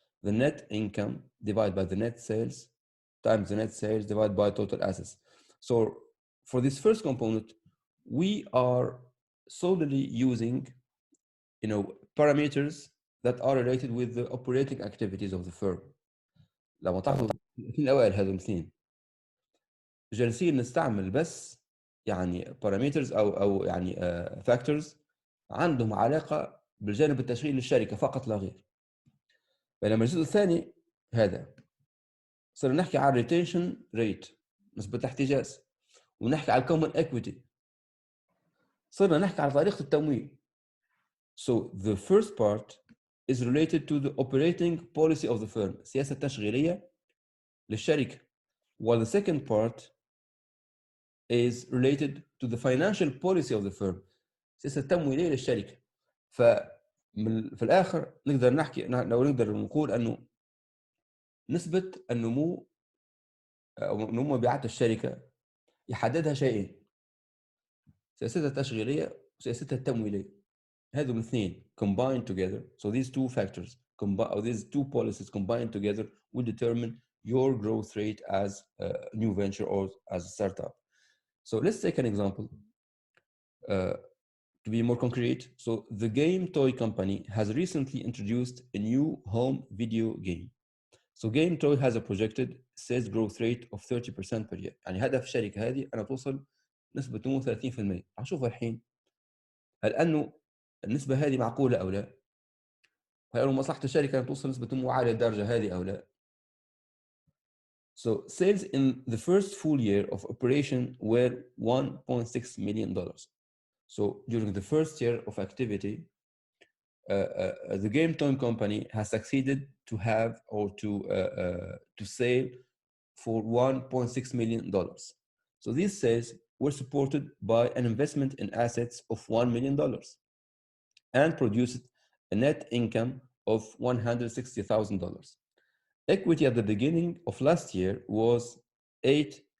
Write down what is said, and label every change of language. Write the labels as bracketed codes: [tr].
[en] The net income divided by the net sales times the net sales divided by total assets. So for this first component, we are solely using, parameters that are related with the operating activities of the firm. [ar] لما تعرفوا الاثنين الاوائل هذول الاثنين جالسين نستعمل بس يعني parameters او يعني factors عندهم علاقه بالجانب التشغيلي للشركه فقط لا غير. بينما الجزء الثاني هذا صرنا نحكي عن ريتيشن ريت، نسبه الاحتجاز، ونحكي على الكومن ايكويتي، صرنا نحكي على طريقه التمويل. [en] So the first part is related to the operating policy of the firm، [ar] السياسه التشغيليه للشركه. [en] While the second part is related to the financial policy of the firm، [ar] السياسه التمويليه للشركه. في الاخر نقدر نحكي، لو نقدر نقول انه نسبه النمو او نمو مبيعات الشركه يحددها شيئين: سياستها التشغيليه وسياستها التمويليه. هذول الاثنين [en] combined together. So these two factors or these two policies combined together will determine your growth rate as a new venture or as a startup. So let's take an example to be more concrete. So the game toy company has recently introduced a new home video game. So game toy has a projected sales growth rate of 30% per year. [ar] يعني هدف الشركة هذه أنا توصل نسبة نمو 30%. هنشوف الحين هل أنه النسبة هذه معقولة أو لا؟ هل أنه مصلحة الشركة أن توصل نسبة نمو عالية الدرجة هذه أو لا؟ [en] So sales in the first full year of operation were $1.6 million. So during the first year of activity, the game toy company has succeeded to have or to sell for $1.6 million. So these sales were supported by an investment in assets of $1 million and produced a net income of $160,000. Equity at the beginning of last year was $800,000.